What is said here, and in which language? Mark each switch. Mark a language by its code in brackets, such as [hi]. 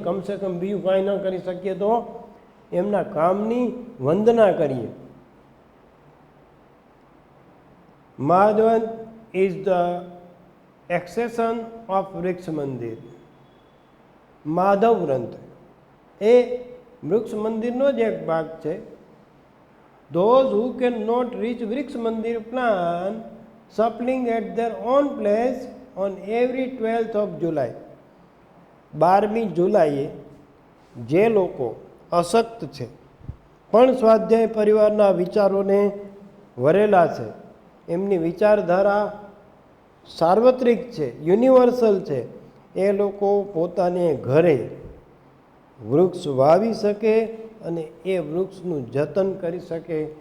[gu] કમસે કમ બીજું કાંઈ ન કરી શકીએ તો એમના કામની વંદના કરીએ. [en] Madhavan is the accession of Vruksh Mandir. [gu] માધવ ગ્રંથ એ વૃક્ષ મંદિરનો જ એક ભાગ છે. [en] Those who cannot reach Vruksh Mandir plan sapling at their own place on every 12th of July. [gu] 12મી જુલાઈએ જે લોકો અશક્ત છે પણ સ્વાધ્યાય પરિવારના વિચારોને વરેલા છે, એમની વિચારધારા સાર્વત્રિક છે, યુનિવર્સલ છે, એ લોકો પોતાને ઘરે વૃક્ષ વાવી શકે અને એ વૃક્ષનું જતન કરી શકે.